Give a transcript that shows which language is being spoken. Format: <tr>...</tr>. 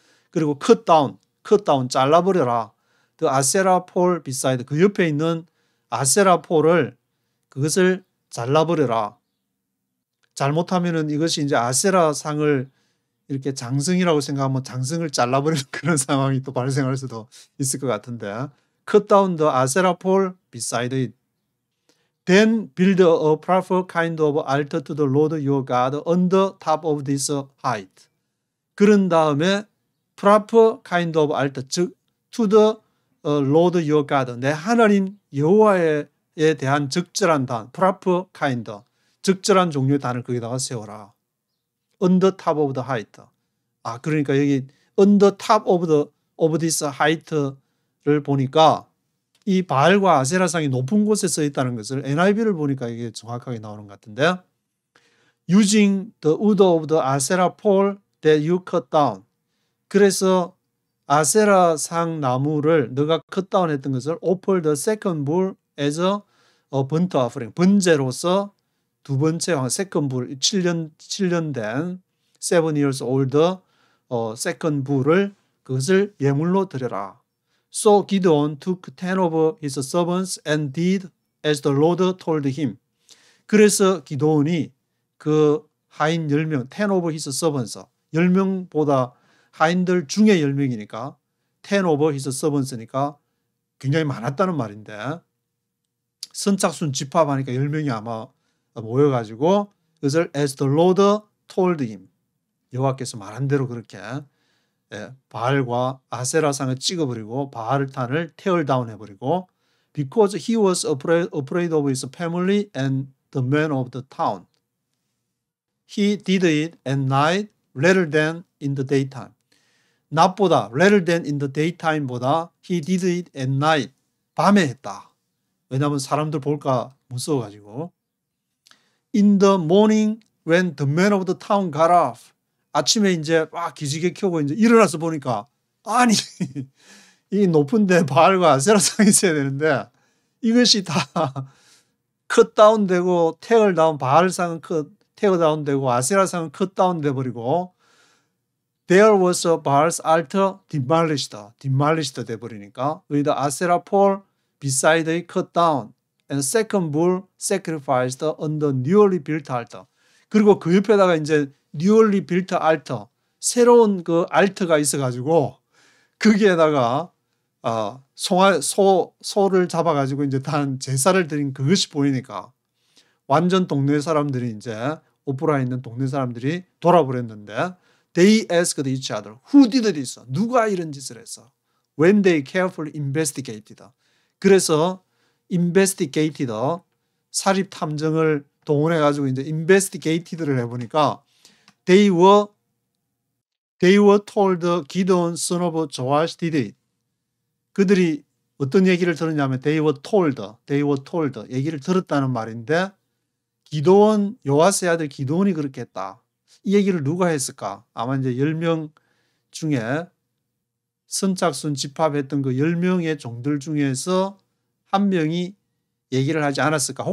<ko>그리고 cut down 잘라버려라.</ko> <en>The Asherah pole beside</en> <ko>그 옆에 있는 아세라 폴을 그것을 잘라버려라. 잘못하면은 이것이 이제 아세라 상을 이렇게 장성이라고 생각하면 장성을 잘라버리는 그런 상황이 또 발생할 수도 있을 것 같은데</ko> <en>Cut down the Asherah pole beside it. Then build a proper kind of altar to the Lord your God on the top of this height.</en> <ko>그런 다음에</ko> <en>proper kind of altar,</en> <ko>즉</ko> <en>to the Lord your God,</en> <ko>내 하나님 여호와에 대한 적절한 단, proper kind, 적절한 종류의 단을 거기다가 세워라.</ko> <en>On the top of the height. 그러니까 여기 on the top of this height를</en> <ko>보니까 이 바알과 아세라상이 높은 곳에 써 있다는 것을 NIV를 보니까 이게 정확하게 나오는 것 같은데</ko> <en>Using the wood of the Asherah pole that you cut down.</en> <ko>그래서 아세라상 나무를 너가 컷다운 했던 것을</ko> <en>offer the second bull as a burnt offering.</en> <ko>번제로서 두 번째 second bull 7년 된</ko> <en>7 years old second bull</en> <ko>을 그것을 예물로 드려라.</ko> <en>So Gideon took 10 of his servants and did as the Lord told him.</en> <ko>그래서 기도온이 그 하인 10명,</ko> <en>10 of his servants,</en> <ko>10명보다 하인들 중에 10명이니까 10 of his servants니까 굉장히 많았다는 말인데 선착순 집합하니까 10명이 아마 모여가지고 그것을</ko> <en>as the Lord told him.</en> <ko>여호와께서 말한 대로 그렇게 바알과 아세라상을 찍어버리고 바알탄을 tear down 해버리고</ko> <en>because he was afraid of his family and the men of the town. He did it at night rather than in the daytime.</en> <ko>낮보다</ko> <en>rather than in the daytime보다 he did it at night.</en> <ko>밤에 했다. 왜냐하면 사람들 볼까 무서워가지고.</ko> <en>In the morning when the men of the town got off.</en> <ko>아침에 이제 막 기지개 켜고 이제 일어나서 보니까 아니 이 높은데 바알과 아세라상이 있어야 되는데 이것이 다 컷다운 되고 테어 다운 바알상은 테어 다운 되고 아세라상은 컷다운 돼 버리고</ko> <en>There was a Baal's altar demolished 돼 버리니까 with the Asherah pole beside it cut down and second bull sacrificed on the newly built altar.</en> <ko>그리고 그 옆에다가 이제</ko> <en>newly built altar</en> <ko>새로운 그 알터가 있어가지고 거기에다가 소를 잡아가지고 이제 단 제사를 드린 그것이 보이니까 완전 동네 사람들이 이제 오프라에 있는 동네 사람들이 돌아버렸는데</ko> <en>They asked each other, who did this?</en> <ko>누가 이런 짓을 했어?</ko> <en>When they carefully investigated. 그래서 investigated,</en> <ko>사립 탐정을 동원해가지고 이제 investigated를 해보니까</ko> <en>they were told Gideon son of Joash did it.</en> <ko>그들이 어떤 얘기를 들었냐면</ko> <en>they were told</en> <ko>얘기를 들었다는 말인데 기도원 요아스의 아들 기도원이 그렇게 했다. 이 얘기를 누가 했을까? 아마 이제 10명 중에 선착순 집합했던 그 10명의 종들 중에서 한 명이 얘기를 하지 않았을까?</ko>